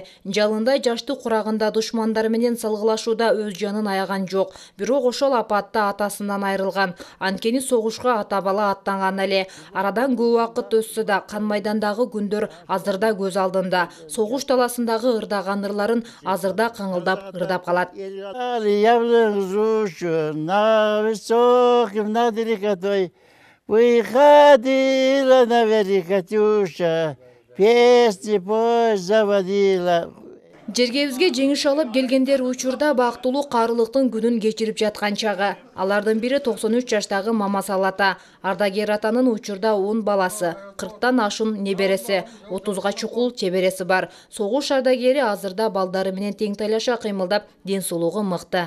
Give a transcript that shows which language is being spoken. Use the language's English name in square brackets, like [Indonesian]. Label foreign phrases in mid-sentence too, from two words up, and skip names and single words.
[Kyrgyz] Жалындай жашты курагында душмандары менен салгылашууда өз жанын аяган жок. Бирок ошол апатта атасынан айрылган. Анткени согушка ата бала аттанган эле. Арадан көп убакыт өтсө да кан майдандагы күндөр азырда көз алдында. Согуш таласындагы ырдаган ырларын азырда каңылдап ырдап калат. [Russian] Выходила наверх Катюша, песни пой заводила. [Kyrgyz] Жергебизге жеңиш алып келгендер учурда бактылуу карылыктын күнүн кечирип жаткан чагы. Алардын бири 93 жаштагы Мама Салата. Ардагер атанын учурда 10 баласы, 40тан ашын небереси, 30га чукул чебереси бар. Согуш ардагери азырда балдары менен тең тайлаша кыймылдап, ден соолугу мыкты.